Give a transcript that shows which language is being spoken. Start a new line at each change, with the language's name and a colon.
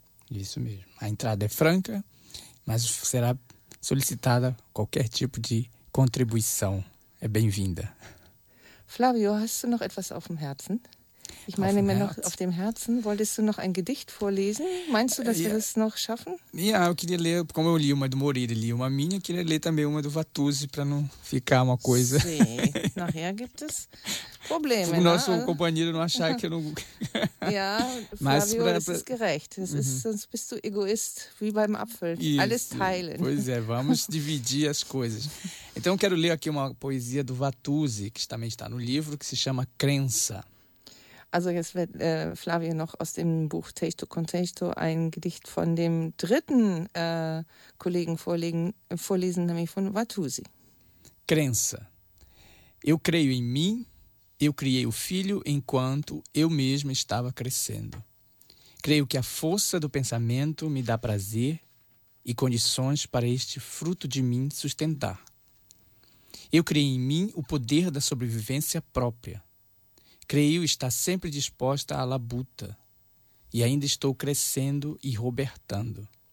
Portuguese: Isso mesmo. A entrada é franca, mas será solicitada qualquer tipo de contribuição. É bem-vinda.
German: Flávio, hast du noch etwas auf dem Herzen? Ich meine mir noch auf dem Herzen. Wolltest du noch ein Gedicht vorlesen? Meinst du, dass wir das noch schaffen?
Portuguese: Ja, eu queria ler, como eu li uma do Moreira, li uma minha, queria ler também uma do Vatuzzi, para não ficar uma coisa. Sim,
German: nachher gibt es Probleme.
Portuguese: O nosso companheiro não achar que eu não.
German: Ja, Flávio, das ist gerecht. Das ist, sonst bist du Egoist, wie beim Apfel.
Portuguese: Isso.
German: Alles teilen.
Portuguese: Pois é, vamos dividir as coisas. Então, eu quero ler aqui uma poesia do Vatuzzi, que também está no livro, que se chama Crença.
German: Also jetzt wird Flavio noch aus dem Buch Texto Contexto ein Gedicht von dem dritten Kollegen vorlesen, nämlich von Vatuzzi.
Portuguese: Crença. Eu creio em mim, eu criei o filho enquanto eu mesmo estava crescendo. Creio que a força do pensamento me dá prazer e condições para este fruto de mim sustentar. Eu criei em mim o poder da sobrevivência própria. Creio estar sempre disposta à labuta e ainda estou crescendo e robertando.